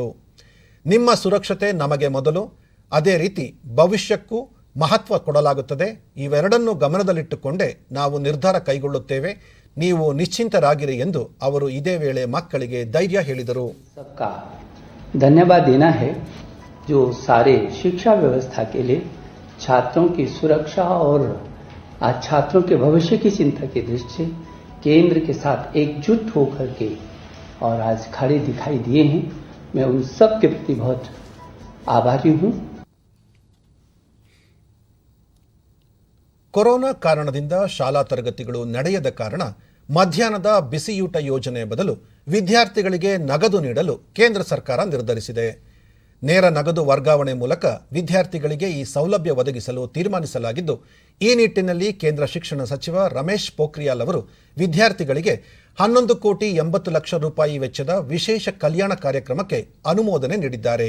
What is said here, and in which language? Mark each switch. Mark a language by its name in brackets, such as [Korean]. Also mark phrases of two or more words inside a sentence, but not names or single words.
[Kannada] ನಿಮ್ಮ ಸುರಕ್ಷತೆ ನಮಗೆ ಮೊದಲು, ಅದೇ ರೀತಿ ಭವಿಷ್ಯಕ್ಕೂ ಮಹತ್ವ ಕೊಡಲಾಗುತ್ತದೆ. ಇವೆರಡನ್ನೂ ಗಮನದಲ್ಲಿಟ್ಟುಕೊಂಡೇ ನಾವು ನಿರ್ಧಾರ ಕೈಗೊಳ್ಳುತ್ತೇವೆ. ನೀವು ನಿಶ್ಚಿಂತರಾಗಿರಿ ಎಂದು ಅವರು ಇದೇ ವೇಳೆ ಮಕ್ಕಳಿಗೆ ಧೈರ್ಯ ಹೇಳಿದರು. [Hindi] ಧನ್ಯವಾದ देना है जो सारे शिक्षा व्यवस्था के लिए छात्रों की सुरक्षा और आज छात्रों के भविष्य की चिंता की दृष्टि से केंद्र के साथ एकजुट होकर के और आज खड़े दिखाई दिए हैं. मैं उन सब के प्रति बहुत आभारी हूं. [Kannada] ಕೊರೋನಾ ಕಾರಣದಿಂದ ಶಾಲಾ ತರಗತಿಗಳು ನಡೆಯದ ಕಾರಣ ಮಧ್ಯಾಹ್ನದ ಬಿಸಿಯೂಟ ಯೋಜನೆ ಬದಲು ವಿದ್ಯಾರ್ಥಿಗಳಿಗೆ ನಗದು ನೀಡಲು ಕೇಂದ್ರ ಸರ್ಕಾರ ನಿರ್ಧರಿಸಿದೆ. ನೇರ ನಗದು ವರ್ಗಾವಣೆ ಮೂಲಕ ವಿದ್ಯಾರ್ಥಿಗಳಿಗೆ ಈ ಸೌಲಭ್ಯ ಒದಗಿಸಲು ತೀರ್ಮಾನಿಸಲಾಗಿದ್ದು, ಈ ನಿಟ್ಟಿನಲ್ಲಿ ಕೇಂದ್ರ ಶಿಕ್ಷಣ ಸಚಿವ ರಮೇಶ್ ಪೋಖ್ರಿಯಾಲ್ ಅವರು ವಿದ್ಯಾರ್ಥಿಗಳಿಗೆ 11,80,00,000 ರೂಪಾಯಿ ವೆಚ್ಚದ ವಿಶೇಷ ಕಲ್ಯಾಣ ಕಾರ್ಯಕ್ರಮಕ್ಕೆ ಅನುಮೋದನೆ ನೀಡಿದ್ದಾರೆ.